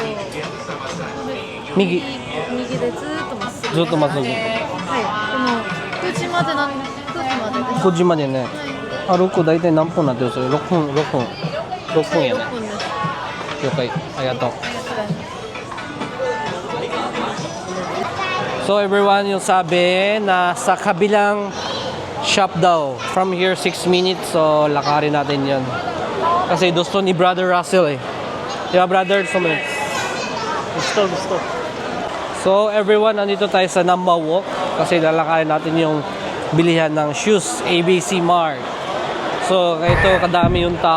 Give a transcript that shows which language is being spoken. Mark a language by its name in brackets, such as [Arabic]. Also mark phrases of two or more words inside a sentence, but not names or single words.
[Japanese] 右。右でずーっとまっすぐ。ずっとまっすぐはい。この9時までなん9時までです。 5時までね。歩く大体何分になってるんですか？6分、6分。6分やね。 6分です。了解。ありがとう。ありがとうございます。 [English] So everyone, [Filipino] yung sabi na sa kabilang shop daw. [English] From here 6 minutes, [Filipino] so lakarin natin yan. Kasi gusto ni Brother Russell eh. Di ba brother? Gusto. [English] So everyone, [Filipino] nandito tayo sa Namba Walk kasi lalakarin natin yung bilihan ng shoes, ABC Mart. So ito kadami yung tao.